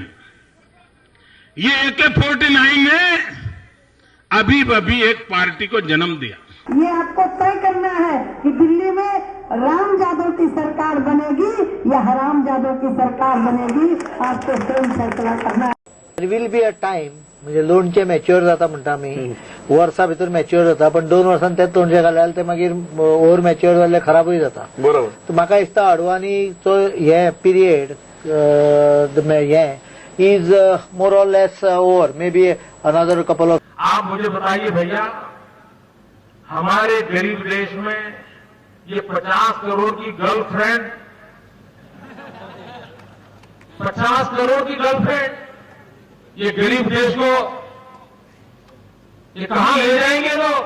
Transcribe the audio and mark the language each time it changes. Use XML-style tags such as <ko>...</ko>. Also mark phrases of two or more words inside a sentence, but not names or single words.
<hi>ये AK-49 ने अभी एक पार्टी को जन्म दिया। ये आपको तय करना है कि दिल्ली में रामजादों की सरकार बनेगी या हरामजादों की सरकार बनेगी, आपको स्वयं फैसला करना है।</hi> <en>There will be a time,</en> <kok>म्हणजे लोणचें मॅच्युअर जाता म्हणटा आमी, वर्सां भितर मॅच्युअर जाता, पण 2 वर्सांनी तेच लोणचें घाल्यार ते मागीर</kok> <en>over mature</en> <kok>जाल्ले खराबूय जाता। बरोबर। तर म्हाका दिसता अडवाणीचो हे पिरियड हे</kok> <en>is more or less over, maybe another couple of.</en> <hi>आप मुझे बताइए भैया, हमारे गरीब देश में ये 50 करोड़ की गर्लफ्रेंड 50 करोड़ की गर्लफ्रेंड ये गरीब देश को ये कहां ले जाएंगे लोग?</hi>